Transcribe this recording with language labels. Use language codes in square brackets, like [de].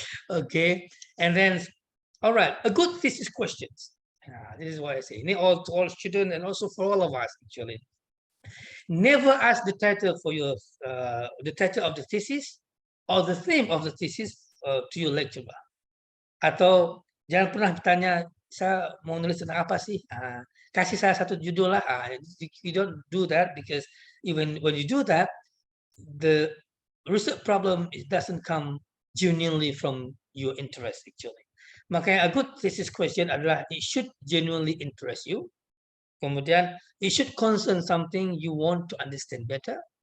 [en] Okay, and then all right, a good thesis questions. This is what I say. Ini all students and also for all of us actually. Never ask the title for your the title of the thesis or the theme of the thesis to your lecturer. [id] Atau jangan pernah bertanya, saya mau nulis tentang apa sih? Kasih saya satu judul lah. [en] You don't do that because even when you do that, the research problem doesn't come genuinely from your interest actually. Makanya a good thesis question adalah it should genuinely interest you. Kemudian, it should concern something you want to understand better.